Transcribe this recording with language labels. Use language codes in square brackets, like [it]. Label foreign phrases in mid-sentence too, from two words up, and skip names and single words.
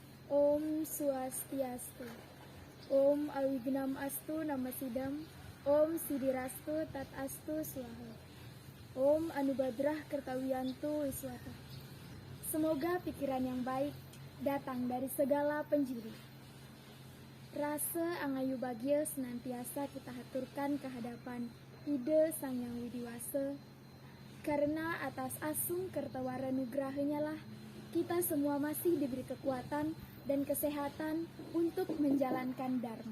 [sa] Om Swastiastu. Om Awignam Astu Namasidam. Om Sidirastu Tat Astu Swaha. Om Anubadrah Kertawiyantu Wiswata. [id] Semoga pikiran yang baik datang dari segala penjuru. Rasa angayu bagya senantiasa kita haturkan ke hadapan Ide Sang Yang Widiwasa, karena atas asung kertawara nugrahanya lah kita semua masih diberi kekuatan dan kesehatan untuk menjalankan Dharma.